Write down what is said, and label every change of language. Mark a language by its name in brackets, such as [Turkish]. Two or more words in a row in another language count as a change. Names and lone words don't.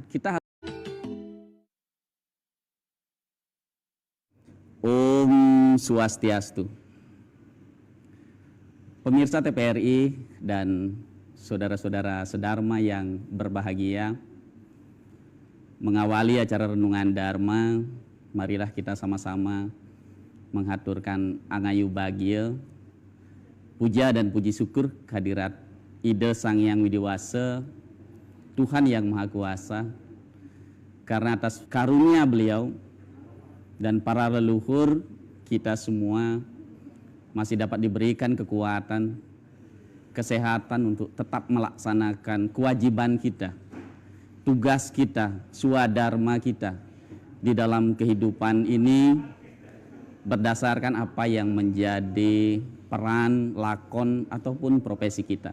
[Sanskrit] Kita Om Swastiastu. [Indonesian] Pemirsa TPRI dan saudara-saudara sedharma yang berbahagia, mengawali acara renungan Dharma, marilah kita sama-sama menghaturkan angayu bagia, puja dan puji syukur kehadirat Ida Sang Hyang Widiwasa, Tuhan yang Maha Kuasa, karena atas karunia beliau dan para leluhur kita semua masih dapat diberikan kekuatan, kesehatan untuk tetap melaksanakan kewajiban kita, tugas kita, swadharma kita di dalam kehidupan ini berdasarkan apa yang menjadi peran, lakon, ataupun profesi kita.